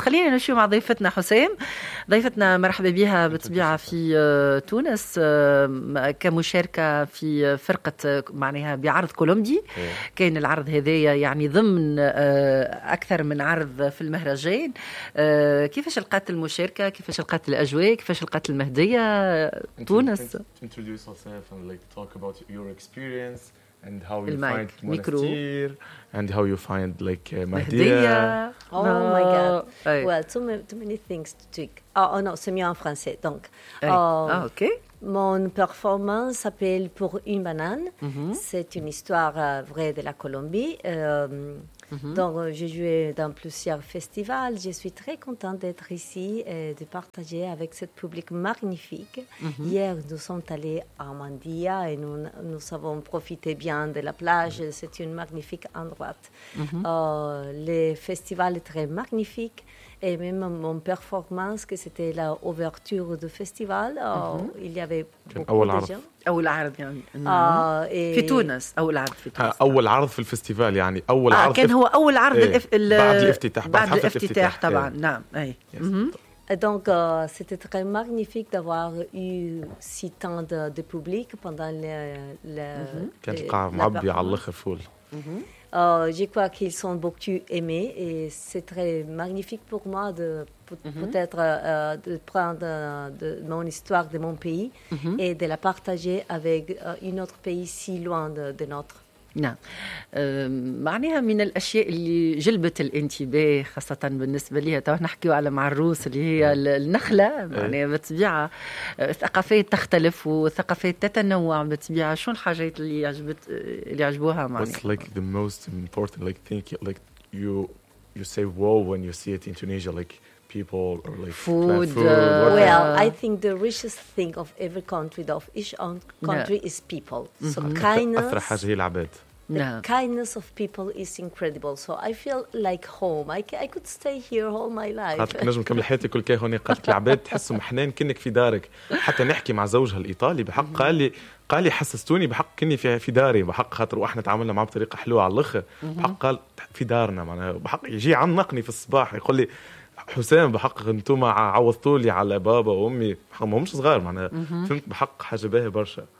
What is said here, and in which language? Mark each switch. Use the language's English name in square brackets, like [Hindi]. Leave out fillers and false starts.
[Arabic] خلينا نشوف مع ضيفتنا حسام. ضيفتنا مرحبا بها بطبيعة في تونس كمشاركة في فرقة معناها بعرض كولومبي. كان العرض هذايا يعني ضمن أكثر من عرض في المهرجان. كيفاش لقات المشاركة؟ كيفاش لقات الأجواء؟ كيفاش لقات المهدية تونس؟ [English] introduce yourself and like talk about your experience and how you find Monastir and how you find like Mahdia. Oh no. My god. Aye. Well, too many things to tweak. Oh no, [French] c'est mieux en français. Donc, [English] okay. [French] Mon performance s'appelle Pour une banane. C'est une histoire vraie de la Colombie. Donc, j'ai joué dans plusieurs festivals. Je suis très contente d'être ici et de partager avec ce public magnifique. Hier, nous sommes allés à Mandia et nous avons profité bien de la plage. C'est un magnifique endroit. Le festival est très magnifique. Et même mon performance, que c'était l'ouverture du festival, il y avait beaucoup de gens. [Arabic] أول عرض يعني في تونس. أول عرض في تونس. أول عرض في الفستيفال يعني أول عرض كان هو أول عرض بعد الافتتاح طبعا. نعم أي. [French] Donc, c'était très magnifique d'avoir eu si tant de public pendant le [Arabic] كان القاعة معبية على الآخر فول. [French] Je crois qu'ils sont beaucoup aimés et c'est très magnifique pour moi de peut-être de prendre de mon histoire de mon pays et de la partager avec un autre pays si loin de notre. [Arabic] نعم معناها من الأشياء اللي جلبت الانتباه خاصة بالنسبة لها طبعا نحكيه على مع الروس اللي هي النخلة معناها بتبيعة ثقافات تختلف وثقافات تتنوع بتبيعة. شو الحاجات اللي عجبت اللي عجبوها معناها؟ [English] What's like the most important like thing like you say wow when you see it in Tunisia like people or like food? Well, I think the richest thing of every country, of each own country, is people. So kindness. Kindness of people is incredible. So I feel like home. I could stay here all my life. [Arabic] قالت نجم كمل حياتي كل كي هوني. قالت العباد تحسهم حنان كنك في دارك. حتى نحكي مع زوجها الإيطالي بحق قال لي حسستوني بحق كني في داري بحق خاطر واحنا تعاملنا معه بطريقة حلوة على الأخر بحق قال في دارنا معناه بحق يجي عنقني في الصباح يقول لي حسين بحق انتم عوضتولي على بابا وامي ما همش صغار معناها فهمت بحق حاجه باهي برشا.